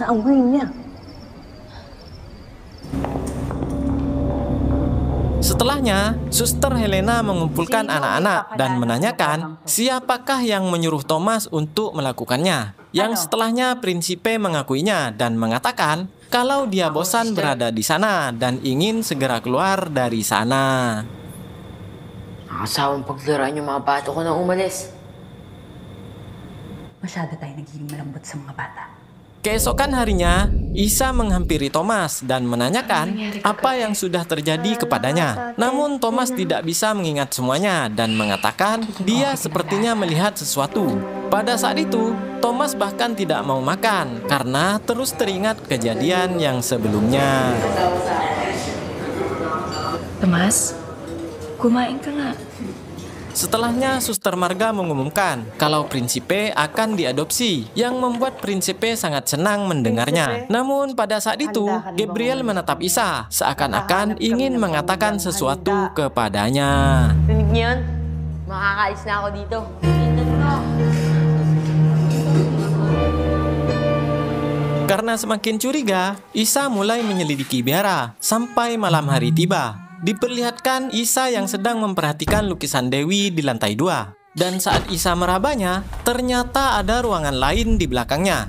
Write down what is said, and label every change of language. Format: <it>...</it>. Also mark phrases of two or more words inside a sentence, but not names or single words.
<id>Setelahnya, Suster Helena mengumpulkan anak-anak dan menanyakan siapakah yang menyuruh Thomas untuk melakukannya. Yang setelahnya Prinsipe mengakuinya dan mengatakan kalau dia bosan berada di sana dan ingin segera keluar dari sana.</id> <tl>Nakasawang paglaruan yung mga bata ko na umalis. Masyado tayo nagiging malambot sa mga bata.</tl> <id>Keesokan harinya, Isa menghampiri Thomas dan menanyakan apa yang sudah terjadi kepadanya. Namun Thomas tidak bisa mengingat semuanya dan mengatakan dia sepertinya melihat sesuatu. Pada saat itu, Thomas bahkan tidak mau makan karena terus teringat kejadian yang sebelumnya.</id> <tl>Thomas, kumain ka nga.</tl> <id>Setelahnya, Suster Marga mengumumkan kalau Prinsipe akan diadopsi, yang membuat Prinsipe sangat senang mendengarnya. Namun pada saat itu, Gabriel menatap Isa, seakan-akan ingin mengatakan sesuatu kepadanya.</id> <tl>Rinig niyo yun? Makakaalis na ako dito. Tingnan mo.</tl> <id>Karena semakin curiga, Isa mulai menyelidiki biara sampai malam hari tiba. Diperlihatkan Isa yang sedang memperhatikan lukisan Dewi di lantai 2. Dan saat Isa merabanya, ternyata ada ruangan lain di belakangnya.</id>